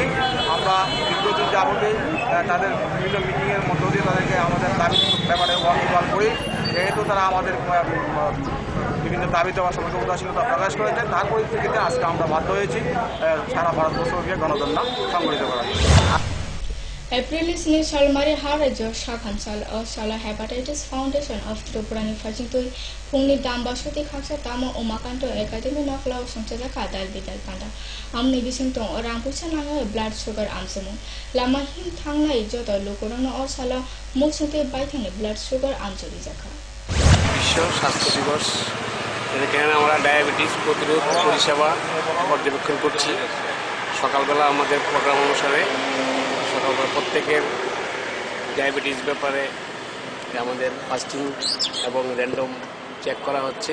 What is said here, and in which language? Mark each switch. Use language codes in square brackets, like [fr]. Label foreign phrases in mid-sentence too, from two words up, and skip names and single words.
[bn] আমরা দীর্ঘদিন যাবতীয় তাদের বিভিন্ন মিটিংয়ের মধ্য দিয়ে তাদেরকে আমাদের দাবির ব্যাপারে ওয়াকিবহাল করি। যেহেতু তারা আমাদের বিভিন্ন দাবি দেওয়ার সময় উদাসীনতা প্রকাশ করেছে, তার পরিপ্রেক্ষিতে আজকে আমরা বাধ্য হয়েছি সারা ভারতবর্ষকে গণধর্না সংগঠিত করার। [trp] April sini salmari harajo shakamsal o sala hepatitis foundation of Tripurani fajintui phungni dambasoti khaksa tamo umakanto academy naklau samsada kadal bidal panda amni bisingtong orang puchananga [en] blood sugar [trp] amsamu lama him thangnai joto lokorona o sala muksute baithane [en] blood sugar [trp] amjori jakha [bn] বিশ্ব স্বাস্থ্য দিবস। এখানে আমরা ডায়াবেটিস প্রতিরোধ পরিষেবা পর্যবেক্ষণ করছি। সকালবেলা আমাদের প্রোগ্রাম অনুসারে সকালবেলা প্রত্যেকের ডায়াবেটিস ব্যাপারে আমাদের ফাস্টিং এবং [en] random check [bn] করা হচ্ছে।